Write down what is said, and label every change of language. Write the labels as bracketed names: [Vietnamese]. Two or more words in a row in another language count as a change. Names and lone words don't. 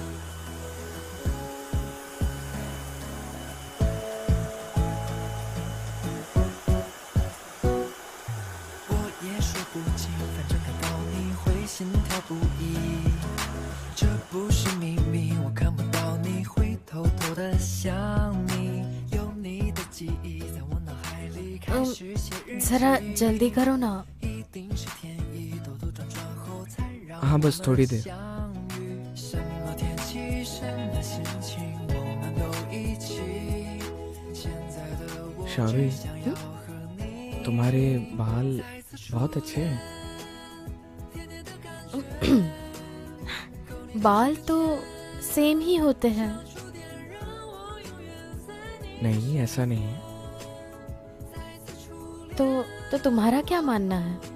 [Chinese] 我也说不清，反正看到你会心跳不已。这不是秘密，我看不到你会偷偷的想你。有你的记忆在我脑海里开始写日记。 [Hindi] जरा जल्दी करो ना। [Chinese] 一定是天意，兜兜转转后才让 [Hindi] हाँ, बस थोड़ी देर। [Chinese] 相遇。什么天气，什么心情，我们都一起。现在的我 [Hindi] शावरुई, [Chinese] 只想要和你 [Hindi] तुम्हारे बाल बहुत अच्छे हैं। बाल तो सेम ही होते हैं। नहीं, ऐसा नहीं है। तो तुम्हारा क्या मानना है?